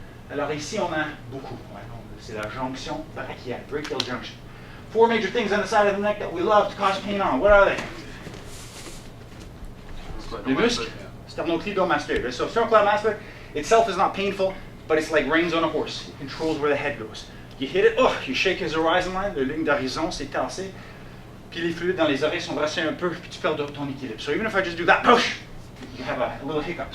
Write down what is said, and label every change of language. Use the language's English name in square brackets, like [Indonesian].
[French] Alors ici, on a beaucoup. C'est la jonction brachiale, [English] brachial junction. 4 major things on the side of the neck that we love to cause pain on. What are they? [French] Les muscles, [English] sternocleidomastoid. So sternocleidomastoid itself is not painful, but it's like reins on a horse. It controls where the head goes. You hit it, you shake his horizon line, [French] la ligne d'horizon s'est tassée, puis les fluides dans les oreilles sont brassés un peu, puis tu perds ton équilibre. [English] So even if I just do that, push, you have a little hiccup.